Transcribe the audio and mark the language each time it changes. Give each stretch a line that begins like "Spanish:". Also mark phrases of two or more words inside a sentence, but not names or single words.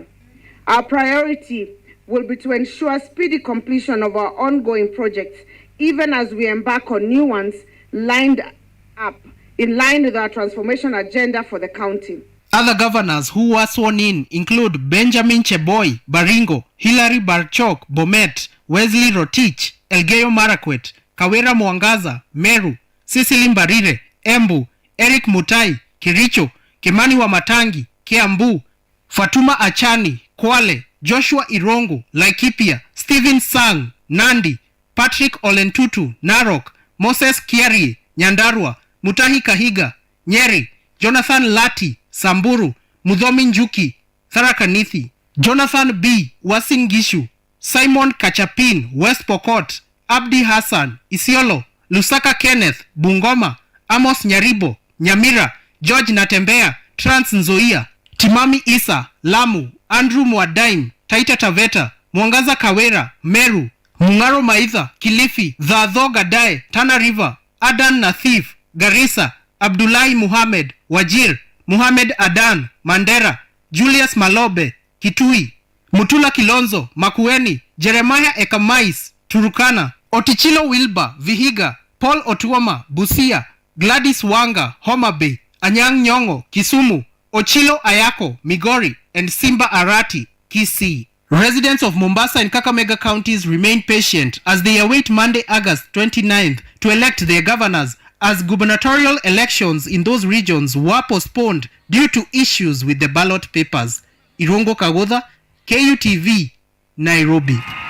English: Our priority will be to ensure speedy completion of our ongoing projects, even as we embark on new ones lined up in line with our transformation agenda for the county. Other governors who were sworn in include Benjamin Cheboy, Baringo, Hilary Barchok, Bomet, Wesley Rotich, Elgeyo Marakwet, Kawira Mwangaza, Meru, Cecily Mbarire, Embu, Eric Mutai, Kiricho, Kimani Wamatangi, Kiambu, Fatuma Achani, Kwale, Joshua Irongo, Laikipia, Stephen Sang, Nandi, Patrick Olentutu, Narok, Moses Kiari, Nyandarua, Mutahi Kahiga, Nyeri, Jonathan Lati, Samburu, Mudhomi Njuki, Tharaka Nithi, Jonathan B. Uasin Gishu, Simon Kachapin, West Pokot, Abdi Hassan, Isiolo, Lusaka Kenneth, Bungoma, Amos Nyaribo, Nyamira, George Natembea, Trans Nzoia, Timami Isa, Lamu, Andrew Mwadaim, Taita Taveta, Mwangaza Kawera, Meru, Mungaro Maitha, Kilifi, Dhadho Gadae, Tana River, Adan Nathif, Garissa, Abdullahi Muhammad, Wajir, Muhammad Adan, Mandera, Julius Malobe, Kitui, Mutula Kilonzo, Makueni, Jeremiah Ekamais, Turukana, Otichilo Wilba, Vihiga, Paul Otuoma, Busia, Gladys Wanga, Homa Bay, Anyang' Nyong'o, Kisumu, Ochilo Ayako, Migori, and Simba Arati, Kisii. Residents of Mombasa and Kakamega counties remain patient as they await Monday, August 29th to elect their governors, as gubernatorial elections in those regions were postponed due to issues with the ballot papers. Irongo Kagodha, KUTV, Nairobi.